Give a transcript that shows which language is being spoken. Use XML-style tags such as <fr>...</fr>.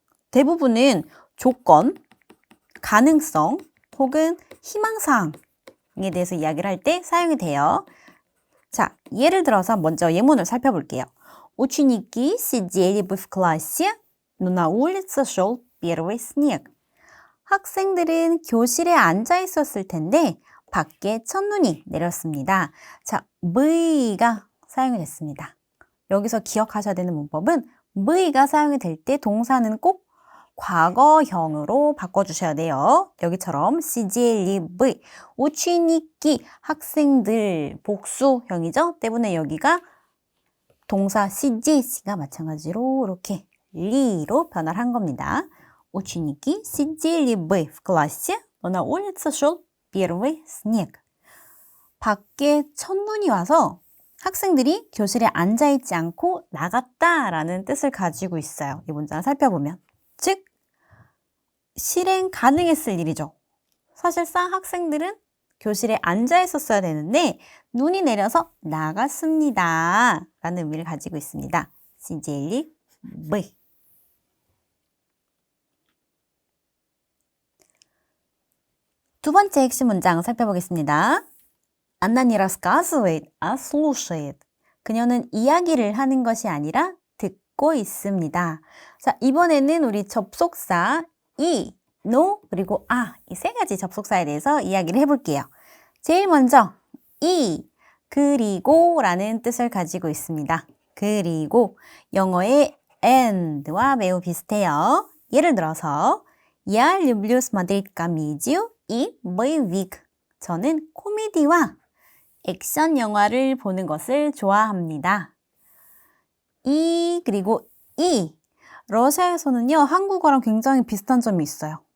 <ko>대부분은 조건, 가능성 혹은 희망사항에 대해서 이야기를 할 때 사용이 돼요. 자, 예를 들어서 먼저 예문을 살펴볼게요.</ko> <ru>Ученики сидели бы в классе, но на улице шел первый снег.</ru> <ko>학생들은 교실에 앉아 있었을 텐데 밖에 첫눈이 내렸습니다. 자, by가 사용이 됐습니다. 여기서 기억하셔야 되는 문법은 by가 사용이 될 때 동사는 꼭 과거형으로 바꿔주셔야 돼요. 여기처럼</ko> <ru>сидели бы,</ru> <ko>ученики, 학생들, 복수형이죠. 때문에 여기가 동사 сидет가 마찬가지로 이렇게 리로 변화를 한 겁니다.</ko> <ru>Ученики сидели бы в классе, но на улице шел первый снег.</ru> <ko>밖에 첫눈이 와서 학생들이 교실에 앉아있지 않고 나갔다라는 뜻을 가지고 있어요. 이 문장을 살펴보면. 즉, 실행 가능했을 일이죠. 사실상 학생들은 교실에 앉아 있었어야 되는데 눈이 내려서 나갔습니다. 라는 의미를 가지고 있습니다.</ko> <ru>сидели бы.</ru> <ko>두 번째 핵심 문장 살펴보겠습니다.</ko> <ru>Она не рассказывает, а слушает.</ru> <ko>그녀는 이야기를 하는 것이 아니라 듣고 있습니다. 자, 이번에는 우리 접속사 이, no, 그리고 이 세 가지 접속사에 대해서 이야기를 해볼게요. 제일 먼저 이, 그리고 라는 뜻을 가지고 있습니다. 그리고 영어의 and와 매우 비슷해요. 예를 들어서</ko> <ru>Я люблю смотреть комедию и боевик.</ru> <ko>저는 코미디와 액션 영화를 보는 것을 좋아합니다. 그리고 러시아에서는요, 한국어랑 굉장히 비슷한 점이 있어요.</ko>